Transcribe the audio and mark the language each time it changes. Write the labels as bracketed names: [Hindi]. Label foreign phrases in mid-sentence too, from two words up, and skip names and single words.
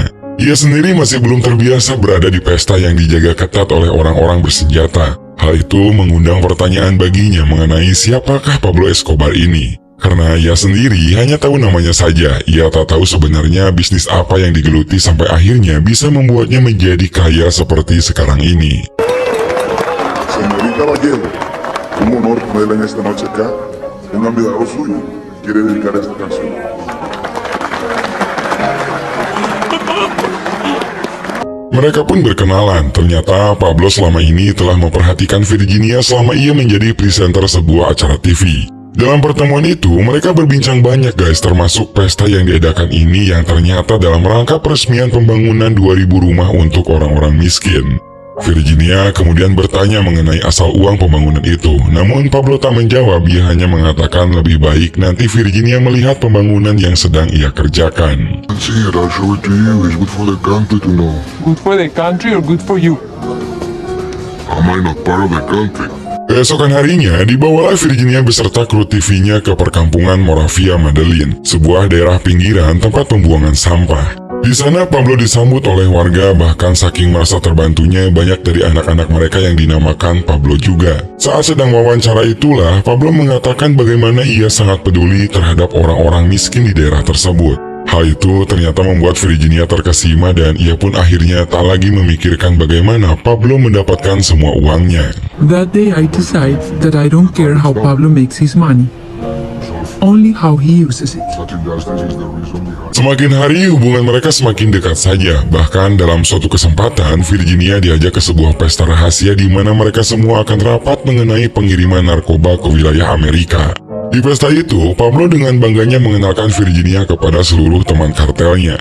[Indonesian] Ia sendiri masih belum terbiasa berada di pesta yang dijaga ketat oleh orang-orang bersenjata. Hal itu mengundang pertanyaan baginya mengenai siapakah Pablo Escobar ini. Karena ia sendiri hanya tahu namanya saja, ia tak tahu sebenarnya bisnis apa yang digeluti sampai akhirnya bisa membuatnya menjadi kaya seperti sekarang ini. [Spanish] Señorita Vallejo, un honor ponerla en esta noche acá. Un amigo suyo quiere dedicar esta canción. [Indonesian] Mereka pun berkenalan. Ternyata Pablo selama ini telah memperhatikan Virginia selama ia menjadi presenter sebuah acara TV. Dalam pertemuan itu, mereka berbincang banyak guys, termasuk pesta yang diadakan ini yang ternyata dalam rangka peresmian pembangunan 2000 rumah untuk orang-orang miskin. Virginia kemudian bertanya mengenai asal uang pembangunan itu, namun Pablo tak menjawab, ia hanya mengatakan lebih baik nanti Virginia melihat pembangunan yang sedang ia kerjakan. [English] I'll show it to you. It's good for the country to know. Good for the country or good for you? Am I not part of the country? [Indonesian] Keesokan harinya, dibawalah Virginia beserta kru TV-nya ke perkampungan Moravia Medellin, sebuah daerah pinggiran tempat pembuangan sampah. Di sana Pablo disambut oleh warga, bahkan saking merasa terbantunya banyak dari anak-anak mereka yang dinamakan Pablo juga. Saat sedang wawancara itulah, Pablo mengatakan bagaimana ia sangat peduli terhadap orang-orang miskin di daerah tersebut. Hal itu ternyata membuat Virginia terkesima dan ia pun akhirnya tak lagi memikirkan bagaimana Pablo mendapatkan semua uangnya. [English] That day I decide that I don't care how Pablo makes his money, only how he uses it. Such industries is the reason behind. [Indonesian] Semakin hari hubungan mereka semakin dekat saja. Bahkan dalam suatu kesempatan, Virginia diajak ke sebuah pesta rahasia di mana mereka semua akan rapat mengenai pengiriman narkoba ke wilayah Amerika. Di pesta itu, Pablo dengan bangganya mengenalkan Virginia kepada seluruh teman kartelnya.